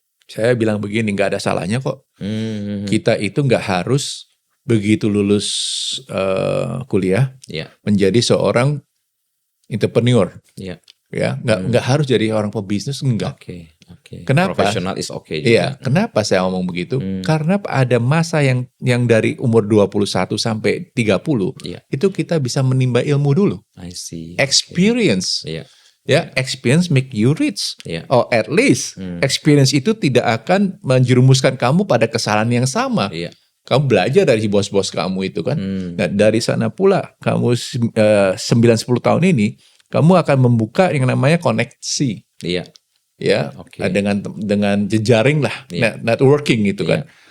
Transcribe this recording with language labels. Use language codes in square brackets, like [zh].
[id] Saya bilang begini, nggak ada salahnya kok. Kita itu nggak harus begitu lulus kuliah menjadi seorang entrepreneur. Ya, nggak harus jadi orang pebisnis, enggak. Kenapa? [en] Profesional is okay [id] juga. Iya, kenapa saya ngomong begitu? Karena ada masa yang dari umur 21 sampai 30 itu kita bisa menimba ilmu dulu. [en] I see. Experience. Ya, experience make you rich. Or at least [id] experience itu tidak akan menjerumuskan kamu pada kesalahan yang sama. Kamu belajar dari bos-bos kamu itu kan. Nah, dari sana pula kamu 9-10 tahun ini kamu akan membuka yang namanya koneksi. Ya, dengan jejaring lah, networking gitu kan.